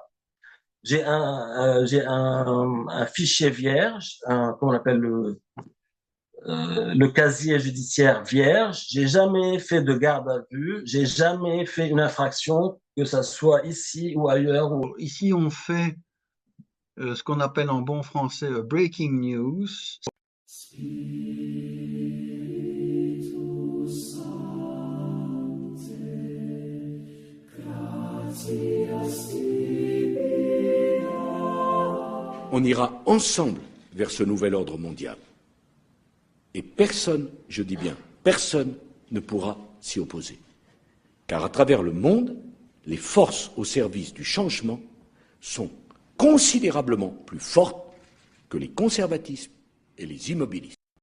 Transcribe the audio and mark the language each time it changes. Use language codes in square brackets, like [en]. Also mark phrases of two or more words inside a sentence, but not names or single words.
[fr] J'ai un fichier vierge, comment on appelle le casier judiciaire vierge. J'ai jamais fait de garde à vue, j'ai jamais fait une infraction, que ça soit ici ou ailleurs. Ici, on fait ce qu'on appelle en bon français [en] breaking news. [la] Spiritus Sancte, gratias tibi. [fr] On ira ensemble vers ce nouvel ordre mondial. Et personne, je dis bien, personne ne pourra s'y opposer. Car à travers le monde, les forces au service du changement sont considérablement plus fortes que les conservatismes et les immobilismes.